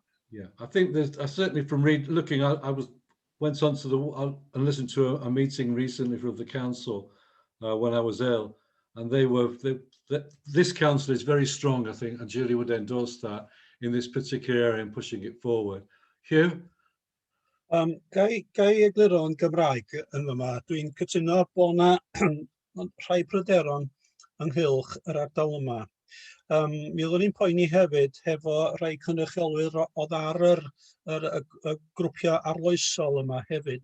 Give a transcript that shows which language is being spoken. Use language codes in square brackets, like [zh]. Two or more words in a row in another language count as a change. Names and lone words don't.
[en] Yeah, I think there's certainly from looking, I went on to and listened to a meeting recently from the council when I was ill, and this council is very strong, I think, and Julie would endorse that in this particular area and pushing it forward. Hugh? [cy] Gai egluro yn Gymraeg yn yma. Dwi'n cytuno bod yna rhai pryderon ynghylch yr ardal yma. Mi oeddwn i'n poeni hefyd hefo rhai cynrychiolwyr oedd ar y grwpiau arloesol yma hefyd.